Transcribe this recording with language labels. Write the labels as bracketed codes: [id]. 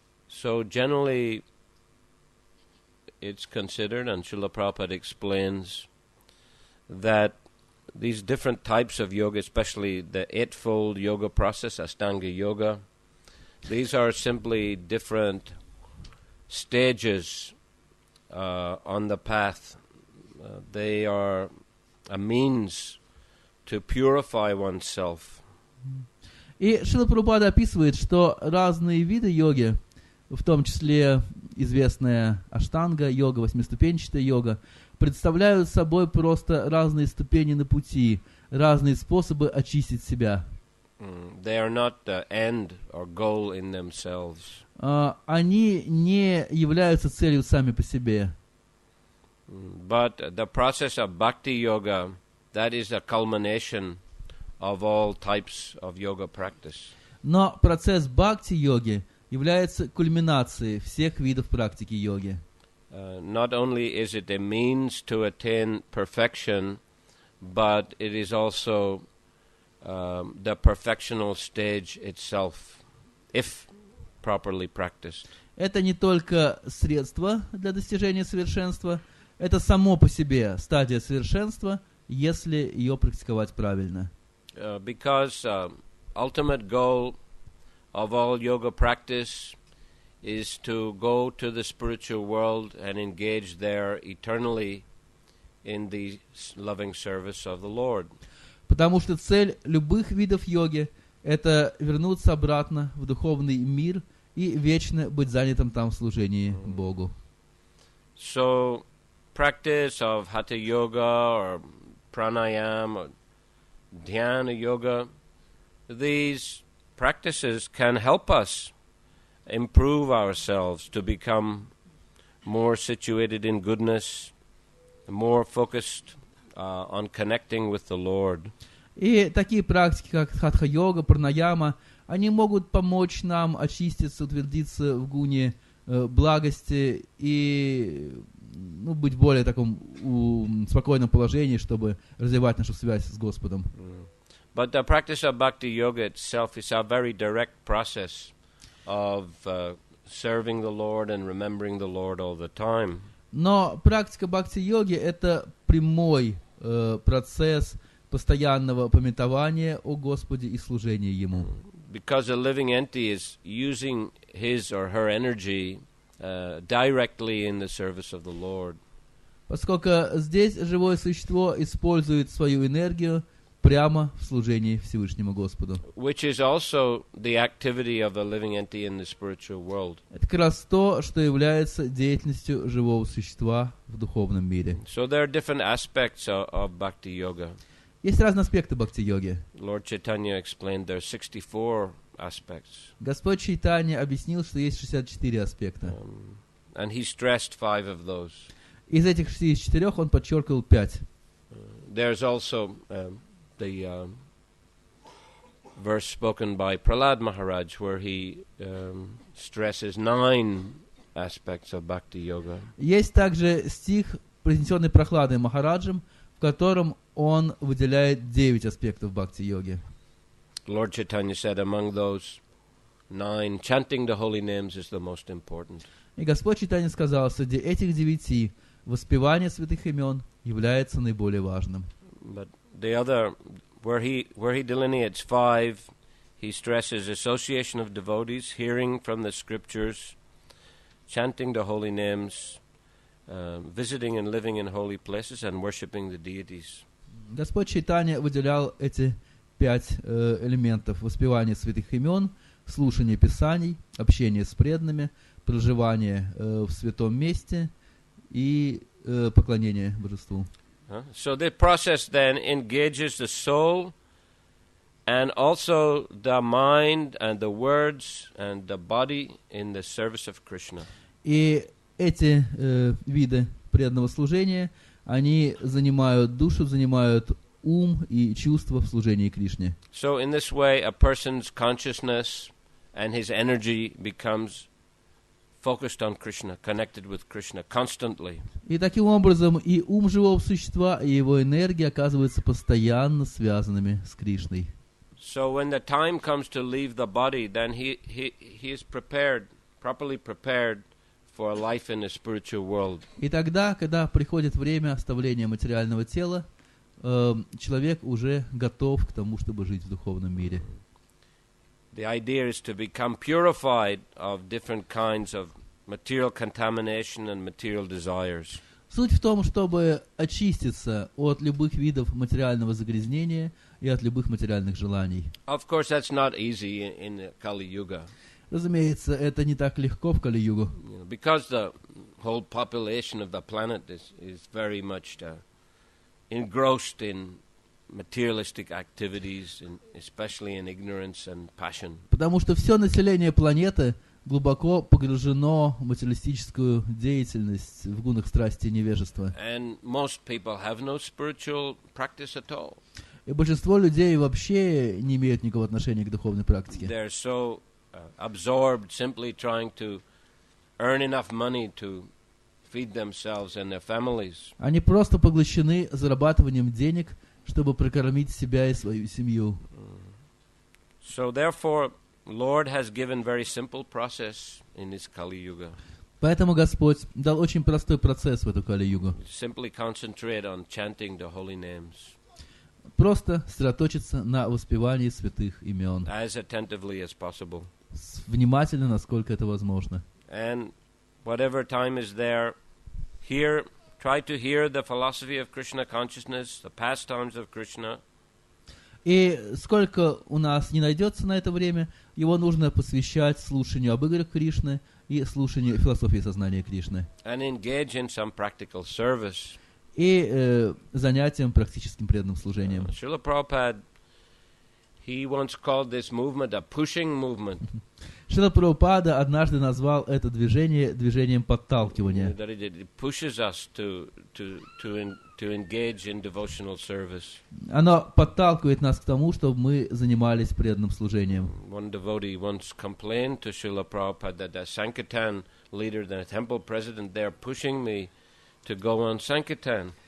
[en] So generally, it's considered, and Srila Prabhupada explains, that these different types of yoga, especially the eightfold yoga process, Ashtanga yoga, these are simply different stages on the path. They are a means to purify oneself. [ru] И Шрила Прабхупада описывает, что разные виды йоги, в том числе известная аштанга йога, восьмиступенчатая йога, представляют собой просто разные ступени на пути, разные способы очистить себя. [en] They are not the end or goal in themselves. [ru] Они не являются целью сами по себе. [en] But the process of bhakti yoga, that is the culmination of all types of yoga practice. [ru] Но процесс бхакти-йоги является кульминацией всех видов практики йоги. [en] Not only is it a means to attain perfection, but it is also the perfectional stage itself, if properly practiced. [ru] Это не только средство для достижения совершенства, это само по себе стадия совершенства, если ее практиковать правильно. [en] Because ultimate goal of all yoga practice is to go to the spiritual world and engage there eternally in the loving service of the Lord. [ru] Потому что цель любых видов йоги – это вернуться обратно в духовный мир и вечно быть занятым там в служении Богу. [en] So, practice of Hatha Yoga or Pranayama or Dhyana Yoga, these practices can help us improve ourselves to become more situated in goodness, more focused on connecting with the Lord. [ru] И такие практики, как хатха-йога, пранаяма, они могут помочь нам очиститься, утвердиться в гуне благости и быть в более таком спокойном положении, чтобы развивать нашу связь с Господом. [en] But the practice of bhakti yoga itself is a very direct process of serving the Lord and remembering the Lord all the time. [ru] Но практика бхакти-йоги — это прямой процесс постоянного памятования о Господе и служения Ему. [en] Because a living entity is using his or her energy directly in the service of the Lord. [ru] Поскольку здесь живое существо использует свою энергию прямо в служении Всевышнему Господу. [en] Which is also the activity of a living entity in the spiritual world. [ru] Это как раз то, что является деятельностью живого существа в духовном мире. [en] So there are different aspects of bhakti yoga. [ru] Есть разные аспекты бхакти-йоги. [en] Lord Chaitanya explained there are 64 aspects. [ru] Господь Чайтанья объяснил, что есть 64 аспекта. [en] And he stressed 5 of those. [ru] Из этих 64 он подчеркивал 5. [en] There's also the verse spoken by Prahlad Maharaj where he stresses 9 aspects of bhakti yoga. [ru] Есть также стих, произнесенный Прахладой Махараджем, в котором он выделяет 9 аспектов бхакти-йоги. [en] Lord Chaitanya said among those 9, chanting the holy names is the most important. [ru] И Господь Чайтанья сказал, среди этих 9 воспевание святых имен является наиболее важным. [en] But the other, where he delineates 5, he stresses association of devotees, hearing from the scriptures, chanting the holy names, visiting and living in holy places, and worshipping the deities. [ru] Господь Чайтанья выделял эти 5 элементов: воспевание святых имен, слушание писаний, общение с преданными, проживание в святом месте и поклонение божеству. [en] So the process then engages the soul and also the mind and the words and the body in the service of Krishna. [ru] И эти виды преданного служения, они занимают душу, занимают ум и чувства в служении Кришне. [en] So in this way a person's consciousness and his energy becomes focused on Krishna, connected with Krishna constantly. [ru] И таким образом и ум живого существа, и его энергия оказываются постоянно связанными с Кришной. [en] So when the time comes to leave the body, then he is prepared, properly prepared for a life in the spiritual world. [ru] И тогда, когда приходит время оставления материального тела, человек уже готов к тому, чтобы жить в духовном мире. [en] The idea is to become purified of different kinds of material contamination and material desires. [ru] Суть в том, чтобы очиститься от любых видов материального загрязнения и от любых материальных желаний. [en] Of course, that's not easy in the Kali Yuga. [ru] Разумеется, это не так легко в Кали-югу. [en] Because the whole population of the planet is very much engrossed in materialistic activities, especially in ignorance and passion. [ru] Потому что все население планеты глубоко погружено в материалистическую деятельность, в гунах страсти и невежества. [en] And most people have no spiritual practice at all. [ru] И большинство людей вообще не имеют никакого отношения к духовной практике. [en] They're so absorbed simply trying to earn enough money to feed themselves and their families. [ru] Они просто поглощены зарабатыванием денег, чтобы прокормить себя и свою семью. [en] So therefore, Lord has given very simple process in this Kali Yuga. [ru] Поэтому Господь дал очень простой процесс в эту Кали-югу. [en] Simply concentrate on chanting the holy names. [ru] Просто сосредоточиться на воспевании святых имен. [en] As attentively as possible. [ru] Внимательно, насколько это возможно. [en] And whatever time is there, try to hear the philosophy of Krishna consciousness, the pastimes of Krishna. [ru] И сколько у нас не найдется на это время, его нужно посвящать слушанию об играх Кришны и слушанию философии сознания Кришны. [en] And engage in some practical service. [ru] И занятием практическим преданным служением. [en] Srila Prabhupada, He once called this movement a pushing movement. [ru] Шрила Прабхупада однажды назвал это движение движением подталкивания. [en] That it pushes us to engage in devotional service. [ru] Оно подталкивает нас к тому, чтобы мы занимались преданным служением. [en] One devotee once complained to Srila Prabhupada that the Sankirtan leader, the temple president, they are pushing me to go on Sankirtan.